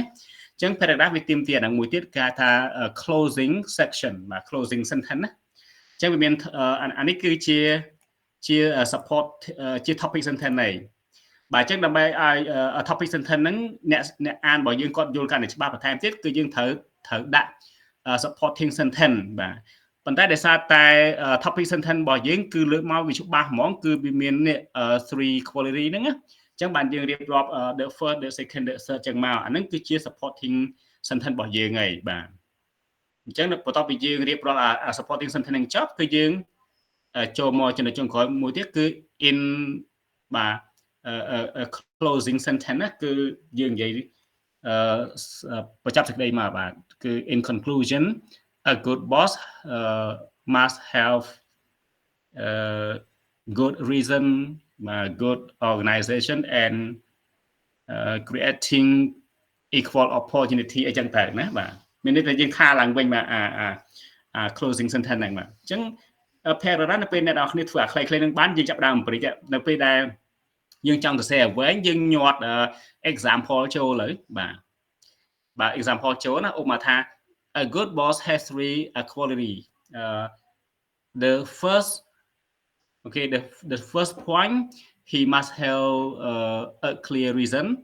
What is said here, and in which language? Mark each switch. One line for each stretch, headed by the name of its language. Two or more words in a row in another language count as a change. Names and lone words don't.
Khmer: អញ្ចឹង paragraph វាទាមទារអាហ្នឹងមួយទៀតគេថា
English: closing section
Khmer: បាទ
English: closing sentence
Khmer: ណាអញ្ចឹងវាមានអានេះគឺជា support ជា
English: topic sentence
Khmer: ហ្នឹងបាទអញ្ចឹងដើម្បីឲ្យ
English: topic sentence
Khmer: ហ្នឹងអ្នកអានរបស់យើងគាត់យល់កាន់តែច្បាស់បន្ថែមទៀតគឺយើងត្រូវដាក់
English: supporting sentence
Khmer: បាទប៉ុន្តែដោយសារតែ
English: topic sentence
Khmer: របស់ យើងគឺលើកមកវាច្បាស់ហ្មងគឺវាមាន
English: three quality
Khmer: ហ្នឹងណាអញ្ចឹងបានយើងរៀបរាប់
English: the first the second the third
Khmer: ចឹងមកអាហ្នឹងគឺជា
English: supporting sentence
Khmer: របស់យើងហើយបាទអញ្ចឹងបន្ទាប់ពីយើងរៀបរាប់
English: supporting sentence
Khmer: ហ្នឹងចប់គឺយើងចូលមកចំណុចចុងក្រោយមួយទៀតគឺ in បាទ
English: closing sentence
Khmer: ណាគឺយើងនិយាយបញ្ចប់សេចក្តីមកបាទគឺ
English: in conclusion a good boss must have good reason good organization and creating equal opportunity
Khmer: អីចឹងទៅណាបាទមានន័យថាយើង ថាឡើងវិញមក
English: closing sentence
Khmer: ហ្នឹងបាទអញ្ចឹង paragraph នៅពេលអ្នកនរគ្នាធ្វើអាខ្លីៗនឹងបានយើងចាប់ដើមប្រិចនៅពេលដែលយើងចង់ទៅសេអ្វីយើងញាត់ example ចូលលើបាទ example ចូលណាឧបមាថា
English: a good boss has three quality the first point he must have a clear reason